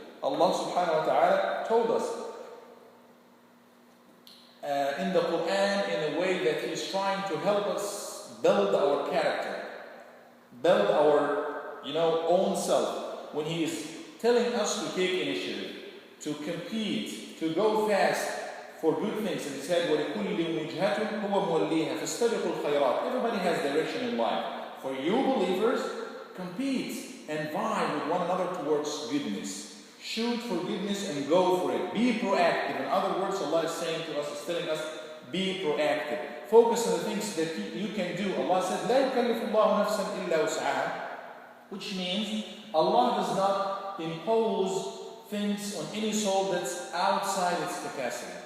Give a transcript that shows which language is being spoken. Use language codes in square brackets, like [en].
[en] Allah subhanahu wa ta'ala told us in the Quran in a way that He's trying to help us build our character, build our own self, when He is telling us to take initiative, to compete, to go fast for good things. [ar] And He said, وَلِكُلِّ وُجْهَةٌ هُوَ مُوَلِّيهَا فَاسْتَبِقُوا الْخَيْرَاتِ. [en] Everybody has direction in life. For you believers, compete and vie with one another towards goodness. Shoot for goodness and go for it. Be proactive. In other words, Allah is saying to us, is telling us, be proactive. Focus on the things that you can do. Allah said, [ar] لَا يُكَلِّفُ اللَّهُ نَفْسًا إِلَّا وُسْعَهَا, [en] which means Allah does not impose things on any soul that's outside its capacity.